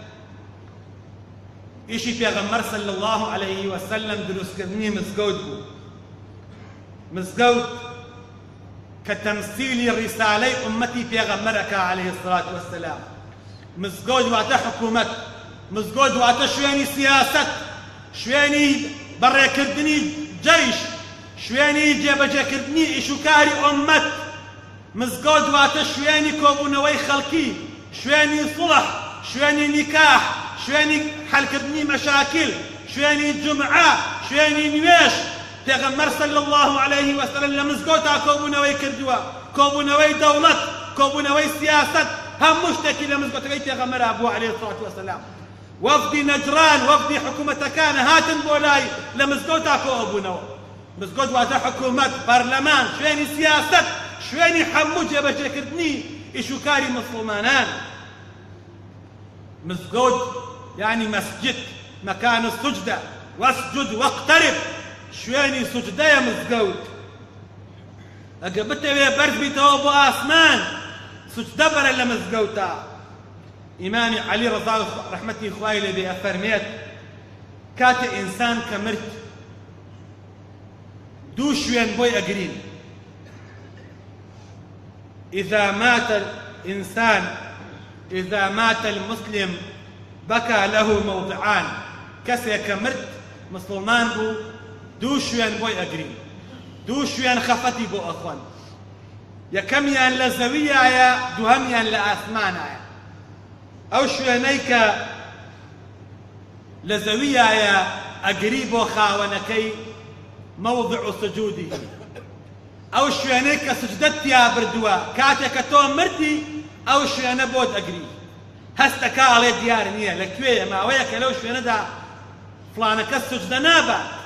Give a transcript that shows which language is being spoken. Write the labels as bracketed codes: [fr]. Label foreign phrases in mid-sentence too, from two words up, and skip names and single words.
[ckb] ئیشی پێغەمبەر [ar] صلی الله عليه وسلم [ckb] دروستکردنی مزگەوت بوو مزگەوت کە تەمسیلی ڕیسالەی ئوممەتی پێغەمبەرەکە [ar] عليه الصلاة والسلام [ckb] مزگەوت واتە حکوومەت مزگەوت واتە شوێنی سیاسەت شوێنی بەڕێکردنی جەیش شوێنی جێبەجێکردنی ئیشوکاری ئوممەت مزگەوت واتە شوێنی کۆبوونەوەی خەڵکی شوێنی سڵح شوێنی نیکاح شوێنی حەلکردنی مەشاکل شوێنی جومعە شوێنی نوێژ پێغەمبەر [ar] صلی الله عليه وسلم [ckb] لە مزگەوتا کۆبوونەوەی کردووە کۆبوونەوەی دەوڵەت کۆبوونەوەی سیاسەت هەموو شتێکی لە مزگەوتەکەی پێغەمبەرا بوو [ar] عليه الصلاة والسلام [ckb] وەفدی نەجران وەفدی حکوومەتەکان هاتن بۆ لای لە مزگەوتا کۆبوونەوە مزگەوت واتە حکوومەت پەرلەمان شوێنی سیاسەت شوێنی هەموو جێبەجێکردنی ئیشوکاری مسلمانان مزگەوت یعنی [ar] مەسجد مەکان السجدە وەسجد واقترب [ckb] شوێنی سوجدەیە مزگەوت ئەگە بتەوێ بەرز بیتەوە بۆ ئاسمان سوجدە بەرە لە مزگەوتە ئیمامی عەلی ڕەزا ڕەحمەتی خوای لێبێ ئەفەرمێت کاتێ ئینسان کە مرد دوو شوێن بۆی ئەگرین [ar] إذا مات الإنسان إذا مات المسلم بكى له موضعان [ckb] كسيك مرد مسلمان بو دوو شوێن بۆی ئەگرین دوو شوێن خەفەتی بۆ ئەخۆن یەکەمیان لە زەویایە دووهەمیان لە ئاسمانایە ئەو شوێنەی کە لە زەویایە ئەگری بۆ خاوەنەکەی [ar] موضع سجودی [ckb] ئەو شوێنەی کە سجدەت تیا بردووە کاتێک کە تۆ مردی ئەو شوێنە بۆت ئەگری هەستەکە ئەڵێ دیار نییە لەکوێیە ماوەیە کە لەو شوێنەدا فڵانەکە سجدە نابات